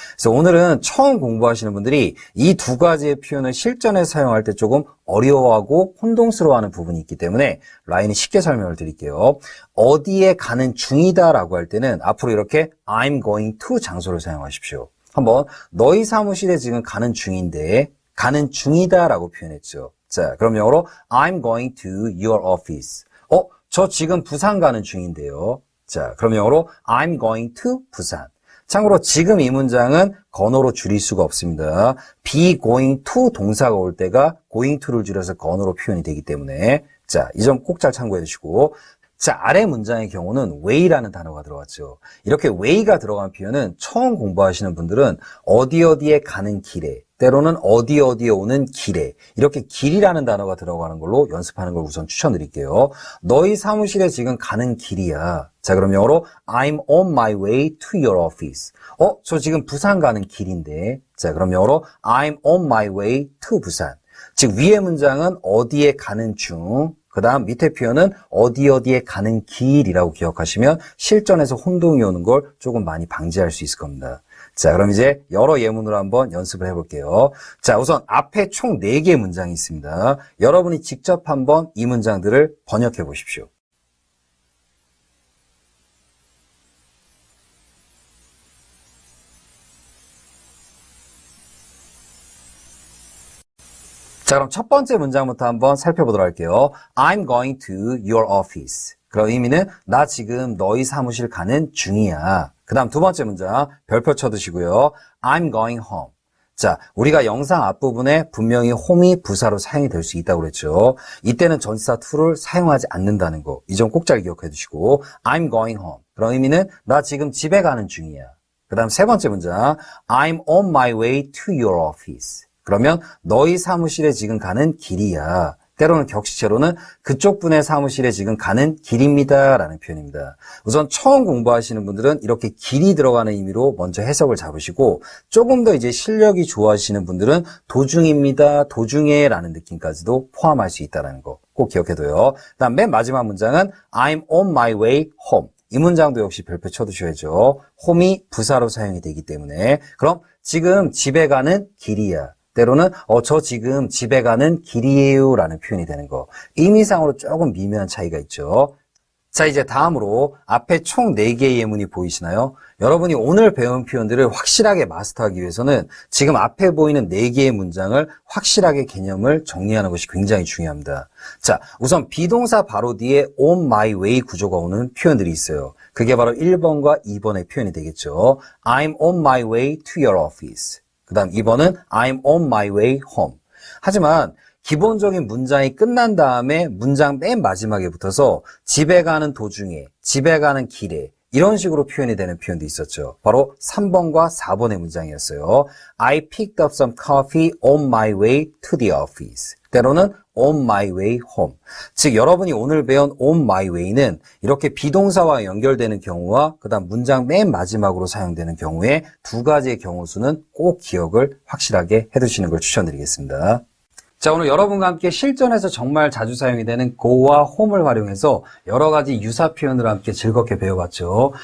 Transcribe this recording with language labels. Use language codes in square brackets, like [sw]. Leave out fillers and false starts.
[ko] 그래서 오늘은 처음 공부하시는 분들이 이 두 가지의 표현을 실전에 사용할 때 조금 어려워하고 혼동스러워하는 부분이 있기 때문에 라인이 쉽게 설명을 드릴게요. 어디에 가는 중이다 라고 할 때는 앞으로 이렇게 [en] I'm going to [ko] 장소를 사용하십시오. 한번 너희 사무실에 지금 가는 중인데 가는 중이다 라고 표현했죠. 자, 그럼 영어로 [en] I'm going to your office. [ko] 저 지금 부산 가는 중인데요. 자, 그럼 영어로 [en] I'm going to [ko] 부산. 참고로 지금 이 문장은 건어로 줄일 수가 없습니다. be going to 동사가 올 때가 going to를 줄여서 건어로 표현이 되기 때문에 자, 이 점 꼭 잘 참고해 주시고 자, 아래 문장의 경우는 way라는 단어가 들어갔죠. 이렇게 way가 들어간 표현은 처음 공부하시는 분들은 어디에 가는 길에 때로는 어디에 오는 길에 이렇게 길이라는 단어가 들어가는 걸로 연습하는 걸 우선 추천드릴게요. 너희 사무실에 지금 가는 길이야. 자, 그럼 영어로 [en] I'm on my way to your office. [ko] 저 지금 부산 가는 길인데. 자, 그럼 영어로 [en] I'm on my way to 부산. [ko] 즉 위의 문장은 어디에 가는 중, 그 다음 밑에 표현은 어디에 가는 길이라고 기억하시면 실전에서 혼동이 오는 걸 조금 많이 방지할 수 있을 겁니다. 자, 그럼 이제 여러 예문으로 한번 연습을 해볼게요. 자, 우선 앞에 총 4개의 문장이 있습니다. 여러분이 직접 한번 이 문장들을 번역해 보십시오. 자, 그럼 첫 번째 문장부터 한번 살펴보도록 할게요. [en] I'm going to your office. [ko] 그럼 의미는 나 지금 너희 사무실 가는 중이야. 그 다음 두 번째 문장 별표 쳐두시고요. [en] I'm going home. [ko] 자, 우리가 영상 앞부분에 분명히 home이 부사로 사용이 될 수 있다고 그랬죠. 이때는 전치사 to를 사용하지 않는다는 거. 이 점 꼭 잘 기억해 두시고 [en] I'm going home. [ko] 그런 의미는 나 지금 집에 가는 중이야. 그 다음 세 번째 문장 [en] I'm on my way to your office. [ko] 그러면 너희 사무실에 지금 가는 길이야. 때로는 격식체로는 그쪽 분의 사무실에 지금 가는 길입니다 라는 표현입니다. 우선 처음 공부하시는 분들은 이렇게 길이 들어가는 의미로 먼저 해석을 잡으시고 조금 더 이제 실력이 좋아하시는 분들은 도중입니다, 도중에 라는 느낌까지도 포함할 수 있다는 거 꼭 기억해둬요. 그다음 맨 마지막 문장은 [en] I'm on my way home. [ko] 이 문장도 역시 별표 쳐두셔야죠. home이 부사로 사용이 되기 때문에 그럼 지금 집에 가는 길이야. 때로는 저 지금 집에 가는 길이에요 라는 표현이 되는 거. 의미상으로 조금 미묘한 차이가 있죠. 자, 이제 다음으로 앞에 총 4개의 예문이 보이시나요? 여러분이 오늘 배운 표현들을 확실하게 마스터하기 위해서는 지금 앞에 보이는 4개의 문장을 확실하게 개념을 정리하는 것이 굉장히 중요합니다. 자, 우선 비동사 바로 뒤에 [en] on my way [ko] 구조가 오는 표현들이 있어요. 그게 바로 1번과 2번의 표현이 되겠죠. [en] I'm on my way to your office. [ko] 그 다음 2번은 [en] I'm on my way home. [ko] 하지만 기본적인 문장이 끝난 다음에 문장 맨 마지막에 붙어서 집에 가는 도중에, 집에 가는 길에 이런 식으로 표현이 되는 표현도 있었죠. 바로 3번과 4번의 문장이었어요. [en] I picked up some coffee on my way to the office. [ko] 때로는 [en] on my way home. [ko] 즉 여러분이 오늘 배운 [en] on my way [ko] 는 이렇게 비동사와 연결되는 경우와 그 다음 문장 맨 마지막으로 사용되는 경우에 두 가지의 경우 수는 꼭 기억을 확실하게 해두시는 걸 추천드리겠습니다. 자, 오늘 여러분과 함께 실전에서 정말 자주 사용이 되는 go와 home을 활용해서 여러 가지 유사 표현을 함께 즐겁게 배워봤죠.